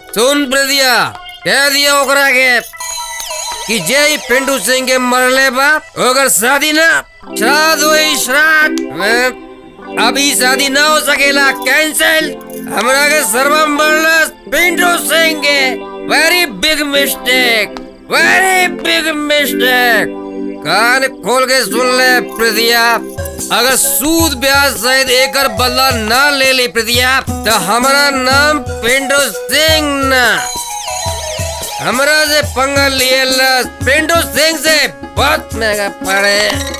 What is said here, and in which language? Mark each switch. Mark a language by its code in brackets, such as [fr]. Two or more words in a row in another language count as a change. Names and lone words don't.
[bho] सुन प्रिया, कह दिया ओकरा के कि जे पिंटू सिंह के मरले बा ओकर शादी न श्राद्ध हुई श्राद्ध। अभी शादी ना हो सकेला, कैंसिल। हमरा के सर्वम मरलस पिंटू सिंह के। [en] Very big mistake, very big mistake. [bho] कान खोल के सुन ले प्रिया, अगर सूद ब्याज सहित एकर बदला ना ले ली प्रिया तो हमारा नाम पिंटू सिंह ना। हमरा से पंगा लिए पिंटू सिंह से बहुत महंगा पड़े।